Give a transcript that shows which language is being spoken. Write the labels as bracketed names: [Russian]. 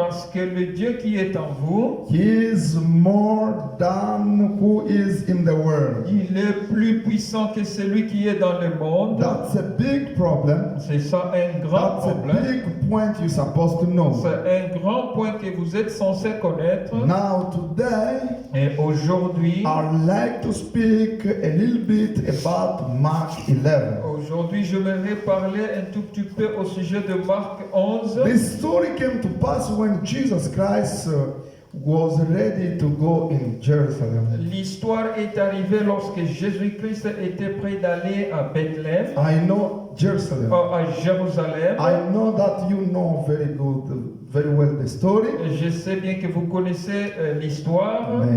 [French] parce que le Dieu qui est en vous, [English] He is more than who is in the world. [French] il est plus puissant que celui qui est dans le monde. [English] That's a big problem. [French] C'est ça un grand [English] That's a [French] problème. [English] big point you're supposed to know. [French] C'est un grand point que vous êtes censé connaître. [English] Now today, [French] Et aujourd'hui, [English] I'd like to speak a little bit about Mark 11. [French] aujourd'hui, je vais parler un tout petit peu au sujet de Marc 11. [English] This story came to pass when Jesus Christ was ready to go in Jerusalem. [French] L'histoire est arrivée lorsque Jésus-Christ était prêt d'aller à Bethléem, [English] I know Jerusalem. [French] à Jérusalem. [English] I know that you know very well the story. [French] Je sais bien que vous connaissez l'histoire.